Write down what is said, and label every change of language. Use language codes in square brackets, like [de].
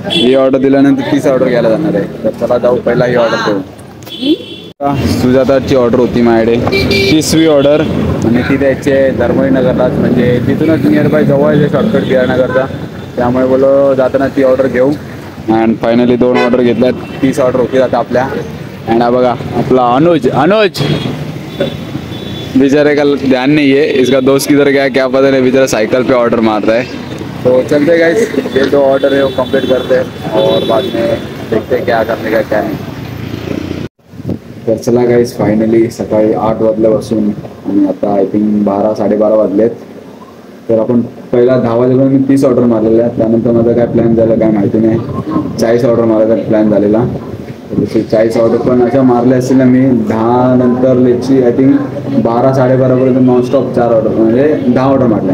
[mr] ही order दिल्यानंतर 30 order घ्यायला जाणार आहे. तर चला जाऊ, पहिला ही ऑर्डर करू. सुजाताची ऑर्डर होती माझ्याकडे 30वी ऑर्डर, आणि ती द्यायची आहे धर्मवीनगरलाच, म्हणजे तिथूनच नियरबाय जवळ आहे शॉर्टकट बिहारनगरचा. त्यामुळे बोलो जाताना ती ऑर्डर घेऊ. अँड फायनली 2 ऑर्डर घेतल्यात. 30 ऑर्डर होती आता आपल्या. [hi] अँड [mr] हा बघा आपला [hi] अनुज बेचारे का ध्यान नहीं है, इसका दोस्त किधर गया क्या पता नहीं, बेचारा साइकिल पे ऑर्डर मार रहा है. तो चलते गाइस, ये 2 ऑर्डर है वो कंप्लीट करते हैं और बाद में देखते हैं क्या करने का क्या नहीं. [mr] तर चला गाईस, फायनली सकाळी 8 वाजल्यापासून आणि आता आय थिंक 12-12:30 वाजलेत. तर आपण पहिला 10 वाजेपर्यंत मी 30 ऑर्डर मारलेल्या आहेत. त्यानंतर माझा काय प्लॅन झालं काय माहिती नाही, 40 ऑर्डर मारायचा प्लॅन झालेला. जसे 40 ऑर्डर पण अशा मारल्या असतील ना मी 10 नंतर लेटची आय थिंक 12-12:30पर्यंत नॉनस्टॉप 4 ऑर्डर म्हणजे 10 ऑर्डर मारल्या.